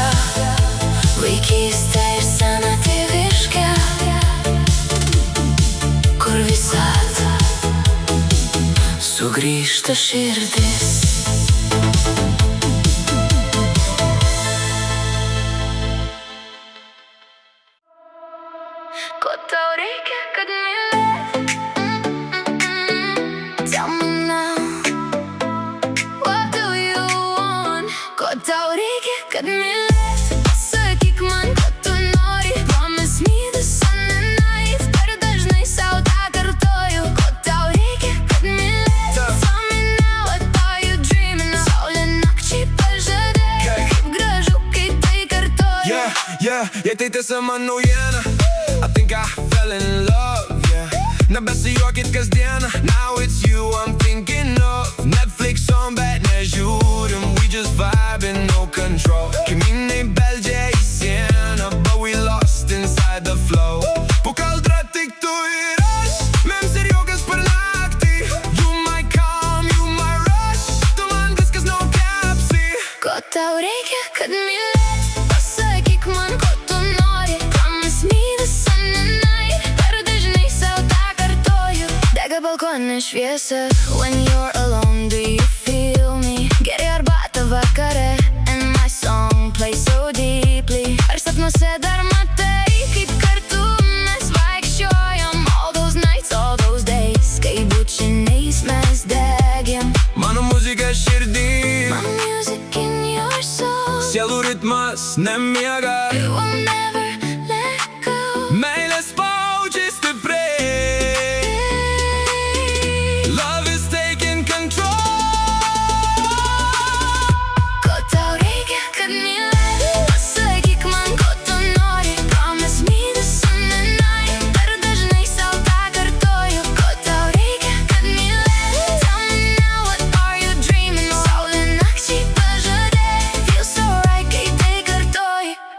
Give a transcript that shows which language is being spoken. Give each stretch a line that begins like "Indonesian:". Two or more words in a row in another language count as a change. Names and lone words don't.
Lithuanian: vaikystę ir senatėviškę, kur visad sugrįžta širdis. Ko tau reikia, kad mylėt?
English: Tell me now, what do you want?
Lithuanian: Ko tau reikia, kad mylėt? Sakyk man, ko tu nori.
English: Promise me the sun and night.
Lithuanian: Per dažnai sau tą kartoju. Ko tau reikia, kad mylėt?
English: Tell me now, what are you dreaming of?
Lithuanian: Saulė nakčiai pažadė, kaip gražu, kai tai kartoju. Jei tai tiesa man naujiena,
English: I think I fell in love, yeah.
Lithuanian: Nebesijuokit kasdieną,
English: now it's you I'm thinking of. Netflix on,
Lithuanian: bet nežiūrim,
English: we just vibing, no control.
Lithuanian: Kaimynai beldžia į sieną,
English: but we lost inside the flow.
Lithuanian: Po kaldra tik tu ir aš, mems ir juokas per naktį.
English: You my calm, you my rush,
Lithuanian: tu man viskas no capsy. Ko tau reikia, kad mylėt? Pasakyk man, ko tu nori.
English: Promise me the sun and night.
Lithuanian: Per dažnai sau tą kartoju. Dega balkone šviesa.
English: When you're alone, do you feel me?
Lithuanian: Geri arbatą vakare,
English: and my song plays so deeply.
Lithuanian: Ar sapnuose dar matai, kaip kartu mes vaikščiojam?
English: All those nights, all those days,
Lithuanian: kai bučiniais mes degėm. Mano muzika širdį,
English: My music in your soul,
Lithuanian: sielų ritmas nemiega.
English: it will never let go.
Lithuanian: Meilė spaudžia stipriai,
English: love is taking control.
Lithuanian: Ko tau reikia, kad mylėt? Pasakyk man, ko tu nori.
English: Promise me the sun and night.
Lithuanian: Per dažnai sau tą kartoju. Ko tau reikia, kad mylėt?
English: Tell me now, what are you dreaming of?
Lithuanian: Saulė nakčiai pažadė,
English: feels so right,
Lithuanian: kai tai kartoji.